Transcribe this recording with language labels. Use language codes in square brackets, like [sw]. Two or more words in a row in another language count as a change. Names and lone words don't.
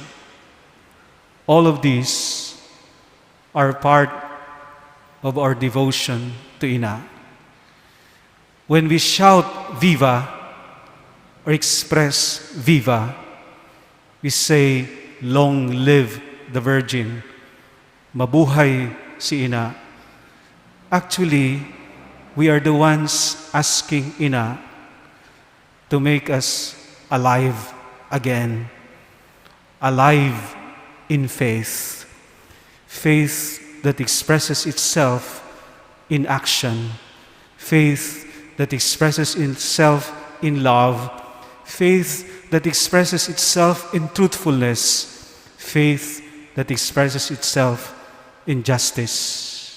[en] All of these are part of our devotion to Ina. When we shout Viva or express Viva, we say, Long live the Virgin, [bik] mabuhay si Ina. [en] Actually, we are the ones asking Ina to make us alive again, alive in faith, faith that expresses itself in action, faith that expresses itself in love, faith that expresses itself in truthfulness, faith that expresses itself in justice.